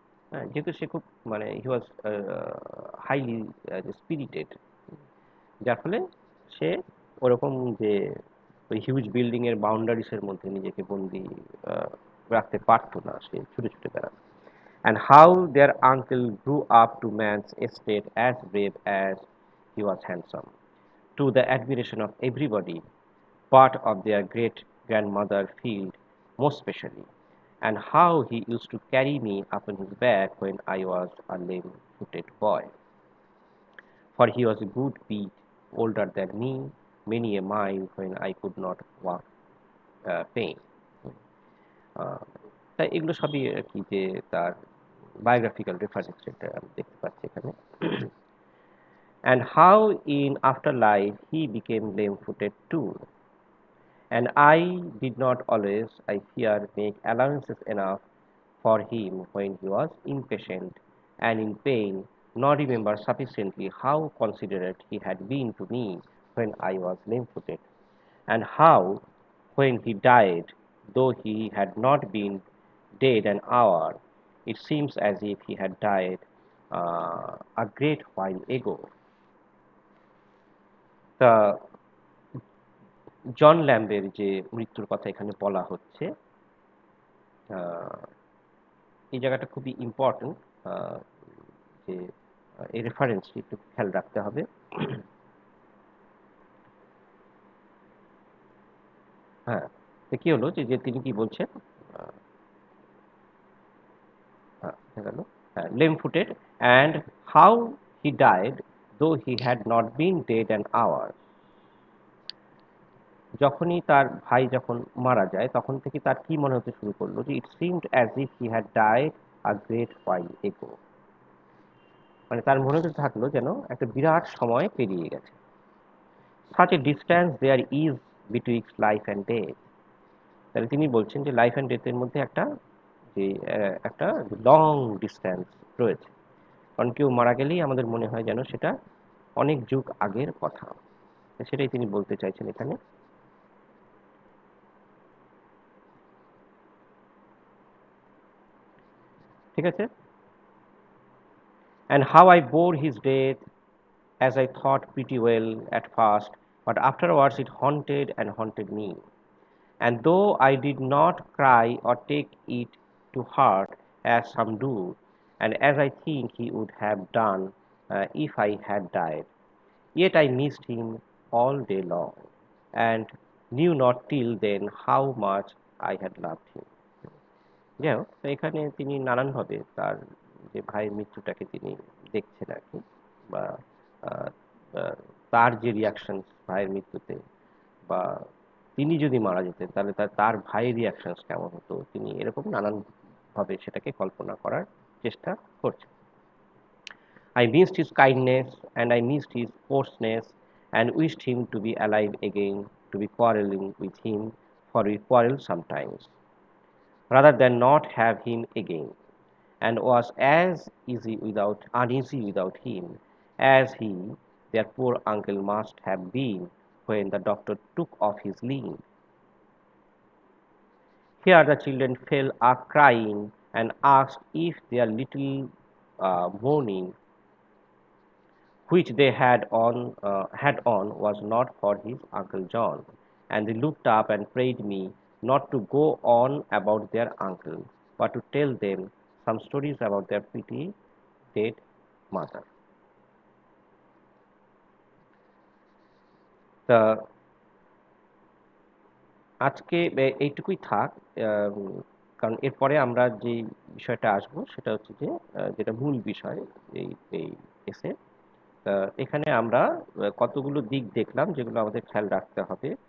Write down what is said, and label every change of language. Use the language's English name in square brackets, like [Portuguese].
[Bangla] হ্যাঁ, যেহেতু সে খুব মানে [English] he was highly spirited, [Bangla] যার ফলে সে ওরকম যে ওই হিউজ বিল্ডিং এর বাউন্ডারিস এর মধ্যে নিজেকে বন্দি আহ, রাখতে পারতো না, সে ছুটে ছুটে বেড়াতো। [English] And how their uncle grew up to man's estate as brave as he was handsome, to the admiration of everybody, part of their great grandmother Field most specially, and how he used to carry me upon his back when I was a lame footed boy. for he was a good bit older than me, many a mile when I could not walk pain. [Bangla] আহ, তাই এগুলো সবই আর কি যে তার biographical reference যেটা আমি দেখতে পাচ্ছি এখানে। [English] And how in afterlife he became lame-footed too. And I did not always, I fear, make allowances enough for him when he was impatient and in pain, nor remember sufficiently how considerate he had been to me when I was lame-footed, and how, when he died, though he had not been dead an hour, it seems as if he had died a great while ago. [Bangla] তা জন ল্যাম্বের যে মৃত্যুর কথা এখানে বলা হচ্ছে, এই জায়গাটা খুবই ইম্পর্টেন্ট, যে এই রেফারেন্সটি একটু খেয়াল রাখতে হবে। হ্যাঁ, তো কি হলো যে যে তিনি কি বলছেন, [English] গেল lame footed and how he died though he had not been dead an hour. [Bangla] যখনই তার ভাই যখন মারা যায় তখন থেকে তার কি মনে হতে শুরু করলো যে [English] It seemed as if he had died a great while ago. [Bangla] মানে তার মনে হতে থাকলো যেন একটা বিরাট সময় পেরিয়ে গেছে। [English] such a distance there is betwixt life and death। [Bangla] তাহলে তিনি বলছেন যে লাইফ অ্যান্ড ডেথের মধ্যে একটা যে একটা লং ডিস্ট্যান্স রয়েছে। কারণ কেউ মারা গেলেই আমাদের মনে হয় যেন সেটা অনেক যুগ আগের কথা। সেটাই তিনি বলতে চাইছেন এখানে। ঠিক আছে? [English] And how I bore his death, as I thought pretty well at first, but afterwards it haunted and haunted me. And though I did not cry or take it to heart as some do, and as I think he would have done if I had died, yet I missed him all day long, and knew not till then how much I had loved him. [Bangla] যাই হোক, তো এখানে তিনি নানানভাবে তার যে ভাইয়ের মৃত্যুটাকে তিনি দেখছেন আর কি, বা আহ, আহ, তার যে রিয়াকশন ভাইয়ের মৃত্যুতে, বা তিনি যদি মারা যেতেন তাহলে তার ভাইয়ের রিয়াকশনস কেমন হতো, তিনি এরকম নানানভাবে সেটাকে কল্পনা করার চেষ্টা করছেন। [English] I missed his kindness and I missed his coarseness and wished him to be alive again, to be quarreling with him, for we quarrel sometimes, rather than not have him again, and was as uneasy without him as he, their poor uncle, must have been when the doctor took off his limb. Here the children fell a crying and asked if their little mourning which they had on was not for his Uncle John, and they looked up and prayed me not to go on about their uncle, but to tell them some stories about their pretty dead mother. [Bangla] তা আজকে এইটুকুই থাক, কারণ এরপরে আমরা যে বিষয়টা আসবো সেটা হচ্ছে যে যেটা মূল বিষয় এই এই এসে, এখানে আমরা কতগুলো দিক দেখলাম যেগুলো আমাদের খেয়াল রাখতে হবে।